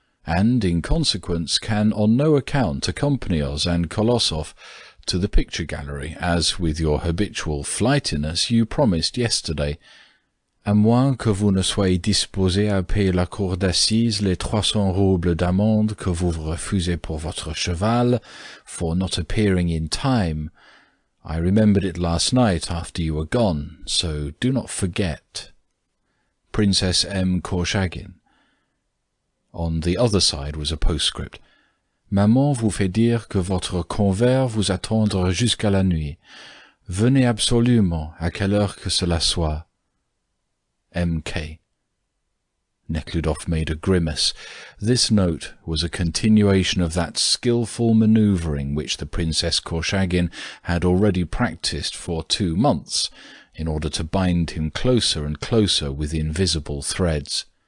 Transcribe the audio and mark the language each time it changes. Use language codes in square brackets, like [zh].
[en] and, in consequence, can on no account accompany us and Kolossov to the picture gallery, as, with your habitual flightiness, you promised yesterday, [fr] à moins que vous ne soyez disposé à payer la cour d'assises les 300 roubles d'amende que vous refusez pour votre cheval, [en] for not appearing in time. I remembered it last night after you were gone, so do not forget. Princess M. Korchagin. On the other side was a postscript. [fr] Maman vous fait dire que votre convers vous attendra jusqu'à la nuit. Venez absolument, à quelle heure que cela soit. M.K. [en] Nekhludoff made a grimace. This note was a continuation of that skilful manoeuvring which the Princess Korchagin had already practised for 2 months, in order to bind him closer and closer with invisible threads.